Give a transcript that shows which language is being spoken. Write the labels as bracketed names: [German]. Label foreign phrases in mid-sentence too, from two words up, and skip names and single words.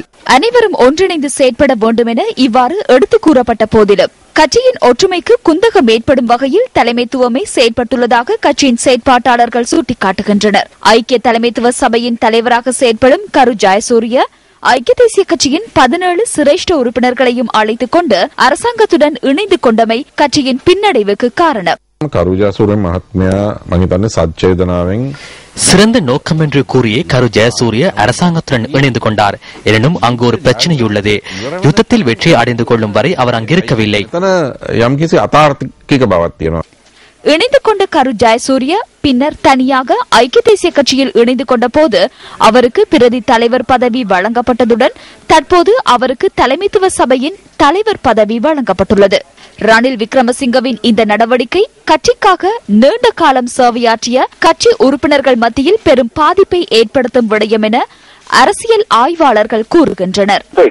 [Tamil] அனைவரும் ஒன்றிணைந்து செயற்பட வேண்டும் என இவ்வாறு எடுத்துக் கூறப்பட்ட போதிலும் கட்சியின் ஒற்றுமைக்கு குந்தகம் ஏற்படும் வகையில் தலைமைத்துவமே செயற்பட்டுள்ளதாக கட்சியின் செயற்பாட்டாளர்கள் சுட்டிக்காட்டுகின்றனர். ஐக்கிய தலைமைத்துவ சபையின் தலைவராக செயற்படும் கரு ஜெயசூரிய ஐக்கிய தேசிய கட்சியின் 17 சிரேஷ்ட உறுப்பினர்களையும் அழைத்துக் கொண்டு அரசாங்கத்துடன் இணைந்து கொண்டமை கட்சியின் பின்னடைவுக்கு காரணம். [Sinhala] කරු ජයසූරිය මහත්මයා මම හිතන්නේ සත්‍යේදනාවෙන් [Tamil] சிறந்த நோக்கம் என்று கூறிய கரு ஜெயசூரிய அரசாங்கத்துடன் இணைந்து கொண்டார். எனினும் அங்கு ஒரு பிரச்சனை உள்ளது. யுத்தத்தில் வெற்றி அடைந்து கொள்ளும் வரை அவர் அங்கிருக்கவில்லை. [Sinhala] යම්කිසි අතාර්කික බවක් තියෙනවා. [Tamil] இணைந்து கொண்ட கரு ஜெயசூரிய பின்னர் தனியாக ஐக்கிய தேசிய கட்சியில் இணைந்து கொண்ட போது அவருக்கு பிரதி தலைவர் பதவி வழங்கப்பட்டதுடன் தற்போது அவருக்கு தலைமைத்துவ சபையின் தலைவர் பதவி வழங்கப்பட்டுள்ளது. ரணில் விக்ரமசிங்கவின் இந்த நடவடிக்கை கட்சிக்காக நீண்ட காலம் சேவையாற்றிய கட்சி உறுப்பினர்கள் மத்தியில் பெரும் பாதிப்பை ஏற்படுத்தும் விடயம் என அரசியல் ஆய்வாளர்கள் கூறுகின்றனர்.